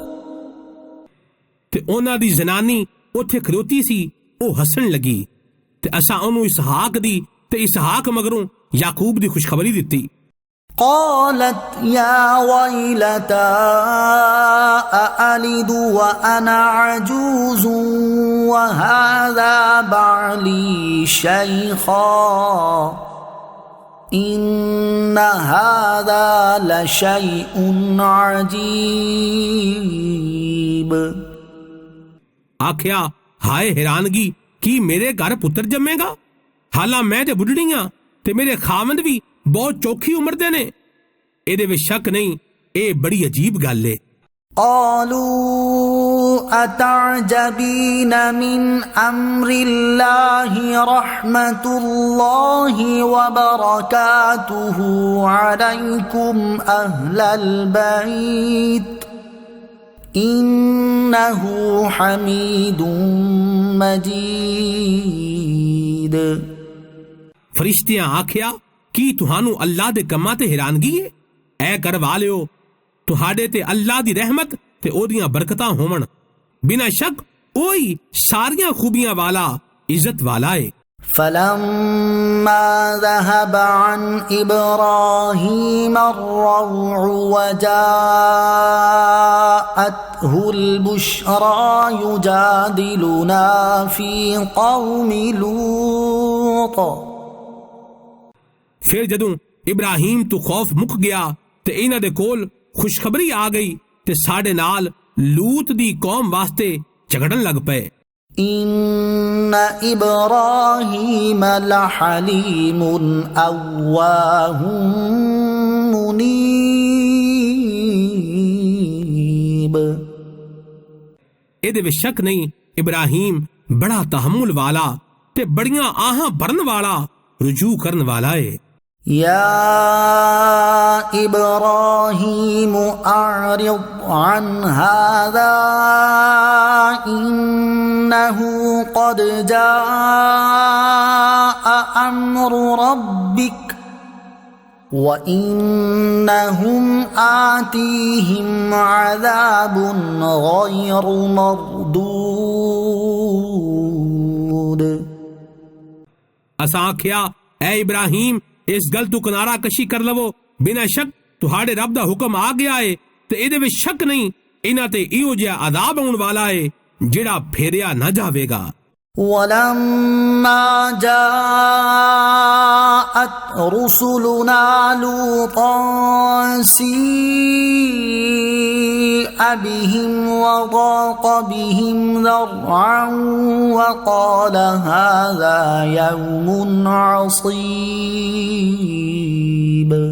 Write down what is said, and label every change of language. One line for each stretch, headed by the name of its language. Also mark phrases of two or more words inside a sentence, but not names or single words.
Punjabi: ਤੇ ਉਹਨਾਂ ਦੀ ਜ਼ਨਾਨੀ ਉੱਥੇ ਖਲੋਤੀ ਸੀ, ਉਹ ਹੱਸਣ ਲੱਗੀ ਤੇ ਅਸਾਂ ਉਹਨੂੰ ਇਸਹਾਕ ਦੀ ਤੇ ਇਸਹਾਕ ਮਗਰੋਂ ਯਾਕੂਬ ਦੀ ਖੁਸ਼ਖਬਰੀ ਦੀ।
Arabic: قالت يا ويلتى أألد وأنا عجوز وهذا بعلي شيخا إن هذا لشيء عجيب۔
Punjabi: ਆਖਿਆ, ਹਾਏ ਹੈਰਾਨਗੀ, ਕੀ ਮੇਰੇ ਘਰ ਪੁੱਤਰ ਜੰਮੇਗਾ? ਹਾਲਾਂ ਮੈਂ ਤੇ ਬੁੱਢੜੀ ਹਾਂ ਤੇ ਮੇਰੇ ਖਾਵੰਦ ਵੀ ਬਹੁਤ ਚੋਖੀ ਉਮਰ ਦੇ ਨੇ। ਇਹਦੇ ਵਿੱਚ ਸ਼ੱਕ ਨਹੀਂ, ਇਹ ਬੜੀ ਅਜੀਬ ਗੱਲ ਏ।
Arabic: قالوا أتعجبين من أمر الله رحمة الله وبركاته عليكم أهل البيت إنه حميد مجيد۔
Punjabi: ਫਰਿਸ਼ਤਿਆਂ ਆਖਿਆ, ਕੀ ਤੁਹਾਨੂੰ ਅੱਲਾ ਦੇ ਕੰਮਾਂ ਤੇ ਹੈਰਾਨਗੀ ਹੈ? ਐ ਕਰਵਾ ਲਿਓ, ਤੁਹਾਡੇ ਤੇ ਅੱਲਾ ਦੀ ਰਹਿਮਤ ਤੇ ਉਹਦੀਆਂ ਬਰਕਤਾਂ ਹੋਵਣ। ਬਿਨਾਂ ਸ਼ੱਕ ਉਹੀ ਸਾਰੀਆਂ ਖੂਬੀਆਂ ਵਾਲਾ, ਇੱਜ਼ਤ ਵਾਲਾ ਹੈ।
Arabic: فلما ذهب عن إبراهيم الروع وجاءته جاءته البشرى يجادلنا في قوم لوط
Punjabi: ਫਿਰ ਜਦੋਂ ਇਬਰਾਹੀਮ ਤੋਂ ਖੌਫ ਮੁੱਕ ਗਿਆ ਤੇ ਇਹਨਾਂ ਦੇ ਕੋਲ ਖੁਸ਼ਖਬਰੀ ਆ ਗਈ ਤੇ ਸਾਡੇ ਨਾਲ ਲੂਤ ਦੀ ਕੌਮ ਵਾਸਤੇ ਝਗੜਨ ਲੱਗ ਪਏ।
Arabic: إن إبراهيم لحليم أواه منيب
Punjabi: ਇਹਦੇ ਵਿੱਚ ਸ਼ੱਕ ਨਹੀਂ, ਇਬਰਾਹੀਮ ਬੜਾ ਤਹਮੁਲ ਵਾਲਾ ਤੇ ਬੜੀਆਂ ਆਹਾਂ ਭਰਨ ਵਾਲਾ ਰਜੂ ਕਰਨ ਵਾਲਾ ਏ।
Arabic: يا إبراهيم أعرض عن هذا إنه قد جاء أمر ربك وإنهم آتيهم عذاب غير مردود
Punjabi: ਅਸਾਂ ਆਖਿਆ, ਐ ਇਬਰਾਹੀਮ ਇਸ ਗੱਲ ਤੋਂ ਕਿਨਾਰਾ ਕਸ਼ੀ ਕਰ ਲਵੋ, ਬਿਨਾਂ ਸ਼ੱਕ ਤੁਹਾਡੇ ਰੱਬ ਦਾ ਹੁਕਮ ਆ ਗਿਆ ਏ ਤੇ ਇਹਦੇ ਵਿੱਚ ਸ਼ੱਕ ਨਹੀਂ, ਇਹਨਾਂ ਤੇ ਇਹੋ ਜਿਹਾ ਅਜ਼ਾਬ ਆਉਣ ਵਾਲਾ ਏ ਜਿਹੜਾ ਫੇਰਿਆ ਨਾ ਜਾਵੇਗਾ।
Arabic: ولما جاءت رسلنا لوطا سيء بهم وضاق بهم ذرعا وقال هذا يوم عصيب